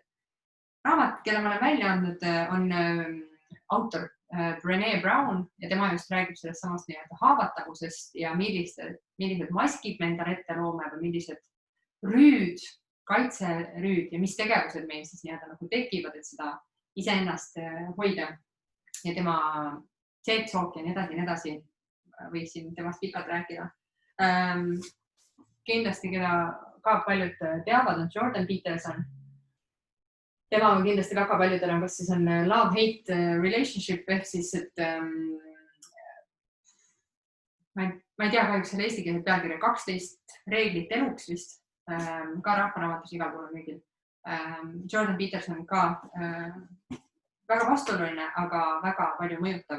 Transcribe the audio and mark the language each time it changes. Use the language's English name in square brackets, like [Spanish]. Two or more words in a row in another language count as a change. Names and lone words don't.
[Estonian] Raamat, kelle ma olen välja andnud, on autor Brené Brown ja tema just räägib sellest samast nii-öelda haavatavusest ja millised maskid me endale ette loome või millised rüüd, kaitserüüd ja mis tegevused meil siis nii-öelda nagu tekivad, et seda iseennast hoida. Ja tema TED-talk ja nii edasi võiksin temast pikalt rääkida. Kindlasti, keda ka paljud teavad, on Jordan Peterson. Tema on kindlasti väga paljudel on, kas siis on [English] love-hate relationship [Estonian] ehk siis, et ma ei tea kahjuks selle eesti keele pealkirja 12 reeglit eluks vist, ka rahvaraamatus igal pool mingil. Jordan Peterson ka väga vastuoluline, aga väga palju mõjutav.